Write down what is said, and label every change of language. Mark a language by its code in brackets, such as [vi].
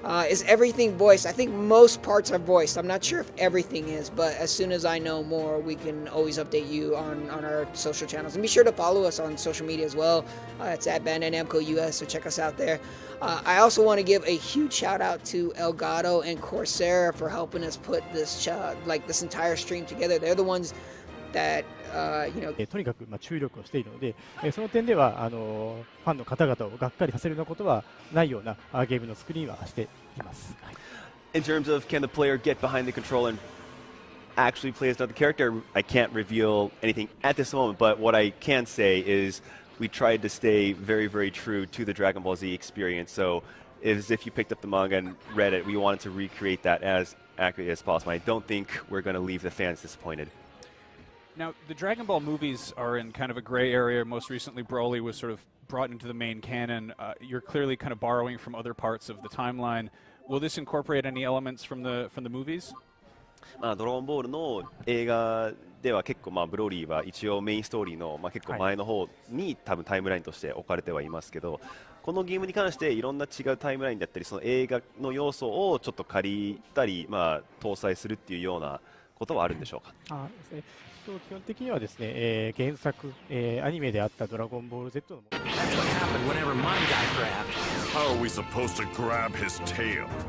[en] Is everything voiced? I think most parts are voiced. I'm not sure if everything is, but as soon as I know more, we can always update you on our social channels. And be sure to follow us on social media as well. It's at Bandai Namco US, so check us out there. I also want to give a huge shout out to Elgato and Corsair for helping us put this this entire stream together. They're the ones that [ja] とにかく注力をしているので、その点ではファンの方々をがっかりさせるようなことはないようなゲームの作りにはしています。 [en] In terms of can the player get behind the controller and actually play as another character, I can't reveal anything at this moment, but what I can say is we tried to stay very, very true to the Dragon Ball Z experience. So as if you picked up the manga and read it, we wanted to recreate that as accurately as possible. I don't think we're going to leave the fans disappointed. Now, the Dragon Ball movies are in kind of a gray area. Most recently, Broly was sort of brought into the main canon. You're clearly kind of borrowing from other parts of the timeline. Will this incorporate any elements from the movies? [ja] ドラゴンボールの映画では結構ブロリーは一応メインストーリーの結構前の方に多分タイムラインとして置かれてはいますけど、このゲームに関していろんな違うタイムラインだったりその映画の要素をちょっと借りたり搭載するっていうようなことはあるんでしょうか。基本的にはですね、原作、アニメであったドラゴンボール Z の [en] How are we supposed to grab his tail?